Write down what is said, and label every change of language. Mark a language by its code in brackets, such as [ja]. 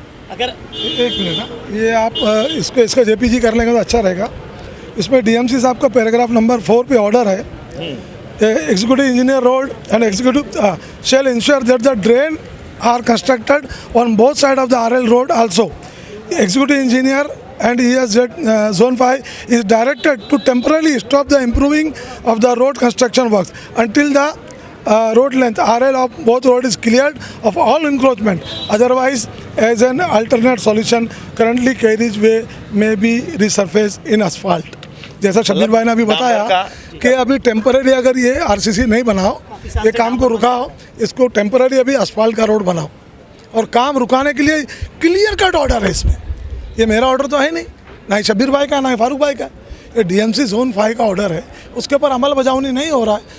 [hi] अगर एक मिनट ना, ये आप इसका जेपीजी कर लेंगे तो अच्छा रहेगा। इसमें डीएमसी साहब का पैराग्राफ नंबर 4 पे ऑर्डर है, [en] Executive engineer road and executive shall ensure that the drain are constructed on both side of the RL road also. Executive engineer and ESZ Zone 5 is directed to temporarily stop the improving of the road construction works until the road length RL of both road is cleared of all encroachment. Otherwise, as an alternate solution, currently carriageway may be resurfaced in asphalt. [hi] जैसा शब्बीर भाई ने अभी बताया कि अभी temporary अगर ये RCC नहीं बनाओ, ये काम को रुकाओ, इसको टेम्पररी अभी asphalt का रोड बनाओ। और काम रुकाने के लिए क्लियर कट ऑर्डर है इसमें। ये मेरा ऑर्डर तो है नहीं, ना ही शब्बीर भाई का, ना ही फारूक भाई का। ये डीएमसी जोन 5 का ऑर्डर है, उसके ऊपर अमल बजावनी नहीं हो रहा है।